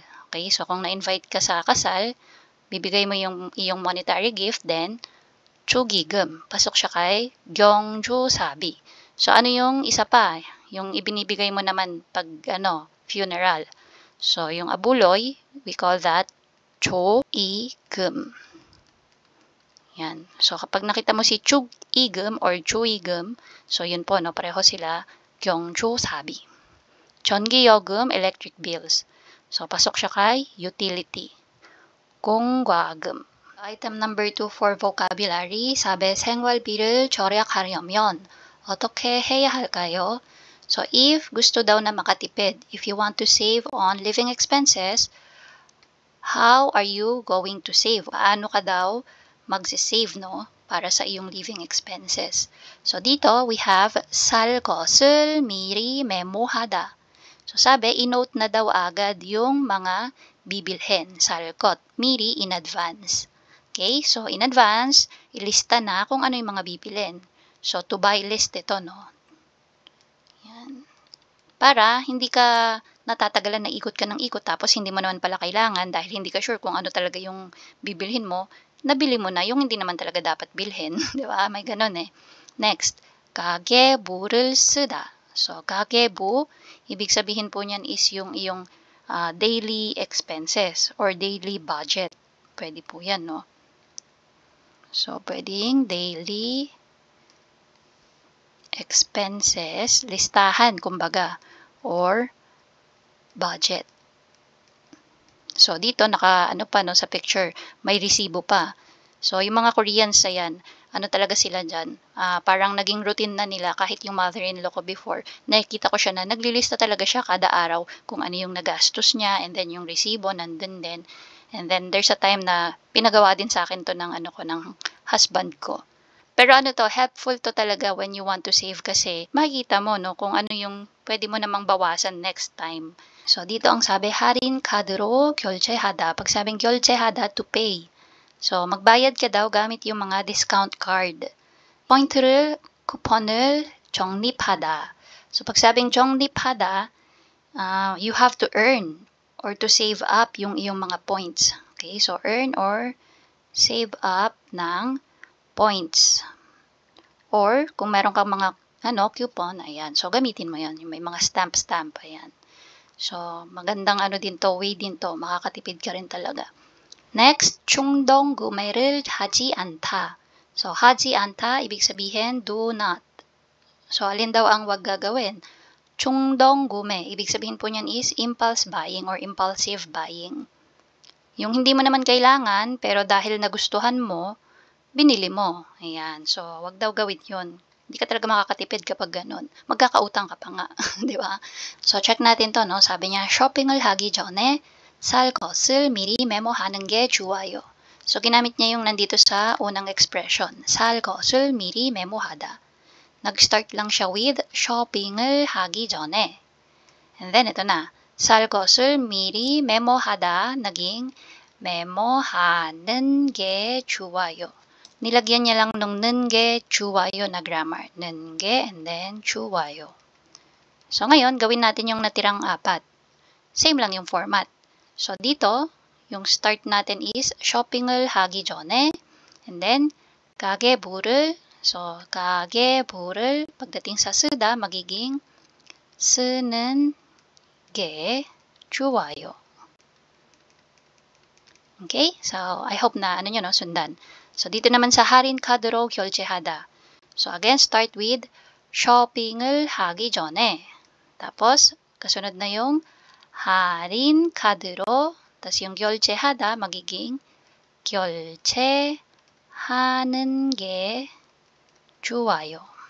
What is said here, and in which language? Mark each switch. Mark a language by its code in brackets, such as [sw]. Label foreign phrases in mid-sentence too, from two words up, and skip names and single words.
[tl] Okay, so kung na-invite ka sa kasal, bibigay mo yung iyong [en] monetary gift, [tl] then Chugigum. Pasok siya kay Gyeongju Sabi. So, ano yung isa pa? Yung ibinibigay mo naman pag, funeral. So, yung abuloy, [en] we call that Cho-igum. [tl] Yan. So, kapag nakita mo si Chug-igum or Chu-igum, so yun po, no, pareho sila, Gyeongju Sabi. Chongi-yogum, [en] electric bills. [tl] So, pasok siya kay utility. [ko] Gongwagum. [en] Item number 2 for vocabulary, [ko] 사배 생활비를 절약하려면 어떻게 해야 할까요? [tl] So, if gusto daw na makatipid, [en] if you want to save on living expenses, how are you going to save? [tl] Paano ka daw magsisave, no? Para sa iyong [en] living expenses. [tl] So, dito, [en] we have [ko] 살 것을 미리 메모하다. [tl] So, sabi, inote na daw agad yung mga bibilhin. [ko] 살것, 미리 [en] in advance. Okay, so in advance, [tl] ilista na kung ano yung mga bibilin. So, to buy list ito, no? Yan. Para hindi ka natatagalan na ikot ka ng ikot tapos hindi mo naman pala kailangan dahil hindi ka sure kung ano talaga yung bibilhin mo, nabili mo na yung hindi naman talaga dapat bilhin. Di ba? May ganun eh. Next, [ko] 가계부를 쓰다. So, 가계부, [tl] ibig sabihin po niyan is yung iyong [en] daily expenses or daily budget. [tl] Pwede po yan, no? So, pwedeng [en] daily expenses, [tl] listahan, kumbaga, or budget. So, dito, ano pa, no, sa picture, may resibo pa. So, yung mga Koreans, ayan, ano talaga sila dyan, parang naging routine na nila, kahit yung mother-in-law ko before, nakikita ko siya na naglilista talaga siya kada araw kung ano yung nagastos niya, and then yung resibo, nandun din. [en] And then, there's a time [tl] na pinagawa din sa akin to ng husband ko. Pero helpful to talaga [en] when you want to save [tl] kasi makikita mo, no, kung ano yung pwede mo namang bawasan [en] next time. [tl] So, dito ang sabi, [ko] 할인 카드로 결제하다. [tl] Pag sabing 결제하다, [en] to pay. [tl] So, magbayad ka daw gamit yung mga [en] discount card. [ko] 포인트를, 쿠폰을 적립하다. [tl] So, pag sabing 적립하다, [en] you have to earn or to save up [tl] yung iyong mga [en] points. Okay, so earn or save up ng points. [tl] Or, kung meron kang mga coupon, ayan. So, gamitin mo yan. Yung may mga stamp, ayan. So, magandang din to, way din to. Makakatipid ka rin talaga. [en] Next, [ko] 충동 구매를 하지 않다. So, 하지 않다, [tl] ibig sabihin, [en] do not. So, [tl] alin daw ang wag gagawin? [ko] 충동 구매, [tl] ibig sabihin po niyan is [en] impulse buying or impulsive buying. [tl] Yung hindi mo naman kailangan, pero dahil nagustuhan mo, binili mo. Ayan. So, wag daw gawin yun. Hindi ka talaga makakatipid kapag ganun. Magkakautang ka pa nga. Di ba? So, check natin to, no? Sabi niya, [en] shopping [ko] 을 하기 전에 살 것을 미리 메모하는 게 좋아요. [tl] So, ginamit niya yung nandito sa unang expression. [ko] 살 것을 미리 메모하다. [tl] Nag-start lang siya with [ko] shopping을 하기 전에. [en] And then, [tl] ito na. [ko] 살 것을 미리 메모하다 naging 메모하는 게 좋아요. [tl] Nilagyan niya lang nung [ko] 는 게 좋아요 [tl] na grammar. [ko] 는 게 [en] and then [ko] 좋아요. [tl] So, ngayon, gawin natin yung natirang apat. Same lang yung format. So, dito, yung start natin is [ko] shopping을 하기 전에 [en] and then [ko] 가계부를 so, 가계부를 [tl] pagdating sa 쓰다 magiging [ko] 쓰는 게 좋아요. [en] Okay? So, I hope na sundan. [tl] So, dito naman sa [ko] 할인 카드로 결제하다. [en] So, again, start with [ko] shopping을 하기 전에. [tl] tapos, kasunod na yung [ko] 할인 카드로, [tl] tapos yung 결제하다 magiging [ko] 결제하는 게 좋아요.